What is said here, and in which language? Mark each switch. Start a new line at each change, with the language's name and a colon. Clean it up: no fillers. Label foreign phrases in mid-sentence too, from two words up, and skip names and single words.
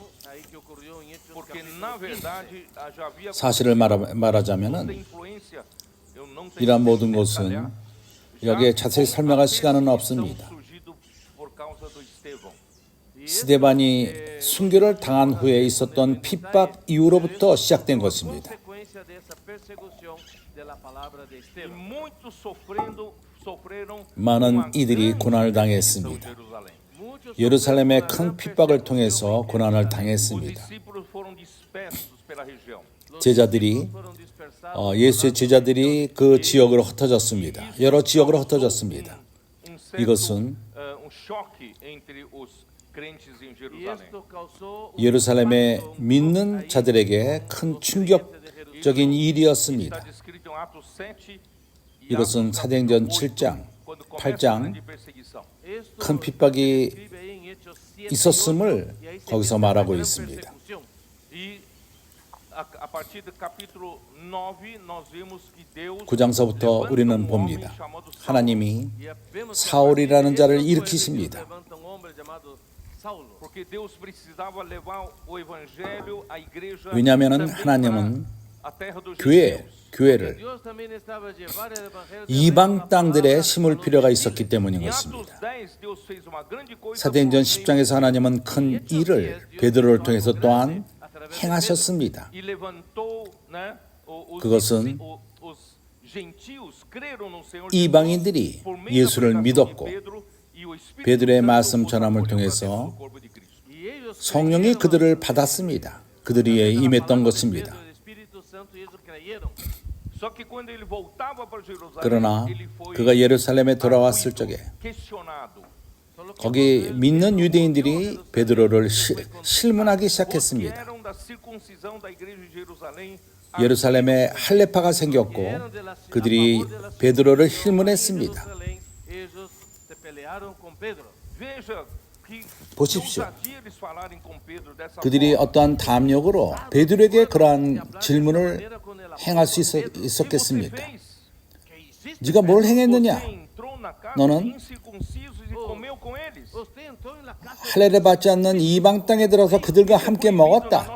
Korean: 사실을 말하자면 이러한 모든 것은 여기에 자세히 설명할 시간은 없습니다. 스데반이 순교를 당한 후에 있었던 핍박 이후로부터 시작된 것입니다.
Portuguese: E muitos sofreram
Korean: 많은 이들이 고난을 당했습니다. 예루살렘의 큰 핍박을 통해서 고난을
Portuguese: Os
Korean: 당했습니다.
Portuguese: discípulos foram dispersos pela região.
Korean: 제자들이 예수의 제자들이 그 지역으로 흩어졌습니다. 여러 지역으로 흩어졌습니다. 이것은
Portuguese: Um choque entre os crentes em Jerusalém.
Korean: 예루살렘의 믿는 자들에게 큰 충격적인 일이었습니다.
Portuguese: Está descrito em Atos 7 e
Korean: 이것은
Portuguese: Atos
Korean: 사도행전
Portuguese: capítulo
Korean: 7장,
Portuguese: 8, quando começa a
Korean: 8장
Portuguese: grande perseguição.
Korean: 큰 핍박이 있었음을 거기서 말하고 있습니다.
Portuguese: E a partir do capítulo 9 nós vemos que Deus
Korean: 9장서부터
Portuguese: levanta
Korean: 우리는
Portuguese: um homem
Korean: 봅니다.
Portuguese: chamado Saulo.
Korean: 하나님이 사울이라는 자를 일으키십니다.
Portuguese: Porque Deus precisava levar o evangelho à igreja
Korean: 왜냐하면
Portuguese: também
Korean: 하나님은
Portuguese: para a terra dos
Korean: 교회를
Portuguese: judeus.
Korean: 이방 땅들에 심을 필요가 있었기 때문인
Portuguese: Em Atos
Korean: 것입니다.
Portuguese: 10 Deus fez uma grande coisa
Korean: 사도행전
Portuguese: por meio
Korean: 10장에서 하나님은 큰 일을 베드로를 통해서 또한 행하셨습니다.
Portuguese: e levantou, né,
Korean: 그것은
Portuguese: os gentios creram no Senhor
Korean: 이방인들이
Portuguese: Jesus por meio da
Korean: 예수를
Portuguese: pregação de
Korean: 믿었고
Portuguese: Pedro e o Espírito
Korean: 베드로의
Portuguese: Santo
Korean: 말씀
Portuguese: os
Korean: 전함을
Portuguese: acolheu para
Korean: 통해서
Portuguese: dentro do corpo de Cristo.
Korean: 성령이 그들을 받았습니다. 그들이 임했던 것입니다.
Portuguese: Só que quando ele voltava para Jerusalém,
Korean: 그러나
Portuguese: ele foi
Korean: 그가 예루살렘에 돌아왔을 적에
Portuguese: questionado.
Korean: 거기 믿는 유대인들이 베드로를 실문하기
Portuguese: Os que
Korean: 시작했습니다.
Portuguese: eram da circuncisão da igreja de Jerusalém
Korean: 예루살렘에 할례파가 생겼고 그들이 베드로를 실문했습니다.
Portuguese: Veja que
Korean: 보십시오.
Portuguese: ousadia eles falarem com Pedro dessa
Korean: 그들이
Portuguese: forma.
Korean: 어떠한 담력으로 베드로에게 그러한 질문을 행할 수 있었겠습니까? 네가 뭘 행했느냐? 너는 할례를 받지 않는 이방 땅에 들어서 그들과 함께 먹었다.